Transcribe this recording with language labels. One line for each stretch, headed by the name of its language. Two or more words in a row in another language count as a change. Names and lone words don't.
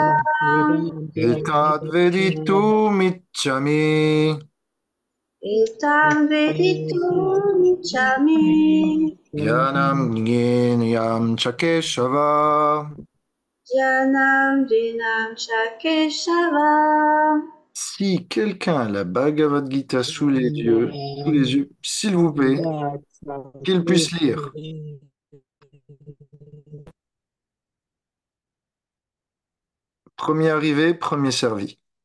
Sanskrit: एतद् वेदितुम् इच्छामि एतम् वेदितुम् इचामि ज्ञानं ज्ञानं चकेशव. ज्ञानं दिनं चकेशव.
French: Si quelqu'un a la Bhagavad Gita sous les yeux, s'il vous plaît, qu'il puisse lire. Premier arrivé, premier servi.